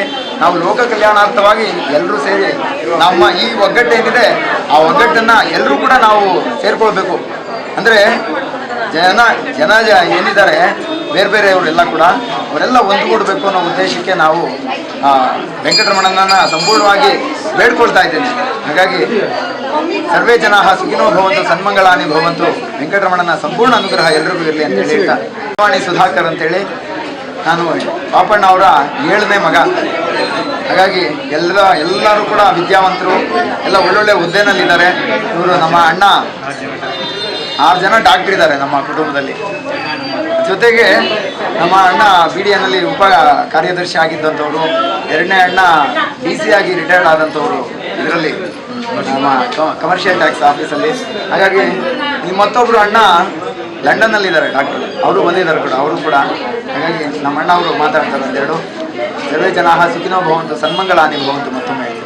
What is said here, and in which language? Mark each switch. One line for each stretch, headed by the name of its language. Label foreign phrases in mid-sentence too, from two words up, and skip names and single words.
Kannada: ನಾವು ಲೋಕ ಕಲ್ಯಾಣಾರ್ಥವಾಗಿ ಎಲ್ಲರೂ ಸೇರಿ ನಮ್ಮ ಈ ಒಗ್ಗಟ್ಟೇನಿದೆ ಆ ಒಗ್ಗಟ್ಟನ್ನು ಎಲ್ಲರೂ ಕೂಡ ನಾವು ಸೇರಿಕೊಳ್ಬೇಕು. ಅಂದರೆ ಜನ ಏನಿದ್ದಾರೆ ಬೇರೆ ಬೇರೆಯವರೆಲ್ಲ ಕೂಡ ಅವರೆಲ್ಲ ಒಂದುಗೂಡಬೇಕು ಅನ್ನೋ ಉದ್ದೇಶಕ್ಕೆ ನಾವು ವೆಂಕಟರಮಣನ ಸಂಪೂರ್ಣವಾಗಿ ಬೇಡ್ಕೊಳ್ತಾ ಇದ್ದೇನೆ.
Sanskrit: ಹಾಗಾಗಿ ಸರ್ವೇ ಜನ ಸುಖಿನೋ ಭವಂತು ಸನ್ಮಂಗಳಾನಿ ಭವಂತು.
Kannada: ವೆಂಕಟರಮಣನ ಸಂಪೂರ್ಣ ಅನುಗ್ರಹ ಎಲ್ರಿಗೂ ಇರಲಿ ಅಂತ ಹೇಳಿ ಹೇಳ್ತಾ, ವಾಣಿ ಸುಧಾಕರ್ ಅಂತೇಳಿ ನಾನು ಪಾಪಣ್ಣ ಅವರ 7ನೇ ಮಗ. ಹಾಗಾಗಿ ಎಲ್ಲರೂ ಕೂಡ ವಿದ್ಯಾವಂತರು, ಎಲ್ಲ ಒಳ್ಳೊಳ್ಳೆ ಹುದ್ದೆನಲ್ಲಿದ್ದಾರೆ. ಇವರು ನಮ್ಮ ಅಣ್ಣ 6 ಜನ ಡಾಕ್ಟರ್ ಇದ್ದಾರೆ ನಮ್ಮ ಕುಟುಂಬದಲ್ಲಿ. ಜೊತೆಗೆ ನಮ್ಮ ಅಣ್ಣ BDNಲ್ಲಿ ಉಪ ಕಾರ್ಯದರ್ಶಿ ಆಗಿದ್ದಂಥವ್ರು, 2ನೇ ಅಣ್ಣ DC ಆಗಿ ರಿಟೈರ್ಡ್ ಆದಂಥವ್ರು ಇದರಲ್ಲಿ ನಮ್ಮ
English: commercial tax
Kannada: ಆಫೀಸಲ್ಲಿ. ಹಾಗಾಗಿ ಈ ಮತ್ತೊಬ್ಬರು ಅಣ್ಣ ಲಂಡನ್ನಲ್ಲಿದ್ದಾರೆ ಡಾಕ್ಟರ್, ಅವರು ಬಂದಿದ್ದಾರೆ ಕೂಡ ಅವರು ಕೂಡ. ಹಾಗಾಗಿ ನಮ್ಮ ಅಣ್ಣ ಅವರು ಮಾತಾಡ್ತಾರೆ ಒಂದೆರಡು.
Sanskrit: ಸರ್ವೇ ಜನ ಸುಖಿನೋ ಭವಂತು ಸನ್ಮಂಗಳಾನಿ ಭವಂತು ಮತ್ತೊಮ್ಮೆ.